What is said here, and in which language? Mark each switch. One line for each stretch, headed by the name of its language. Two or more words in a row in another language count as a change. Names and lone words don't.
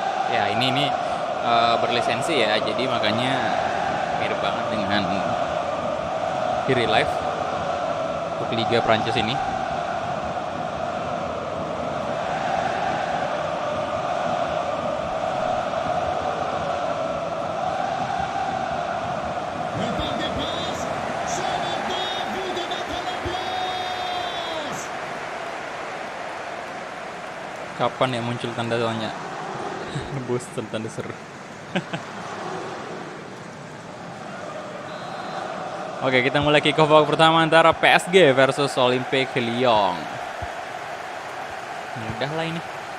Indonesian: ya ini berlisensi ya, jadi makanya mirip banget dengan Kiri Live untuk Liga Prancis ini.
French: Le parc des Princes, c'est maintenant à vous de mettre l'ambiance.
Indonesian: Kapan ya muncul tanda tanya? Bosen tanda seru. Oke, kita mulai
English: kick off
Indonesian: babak pertama antara PSG versus Olympique Lyon. Mudah lah ini.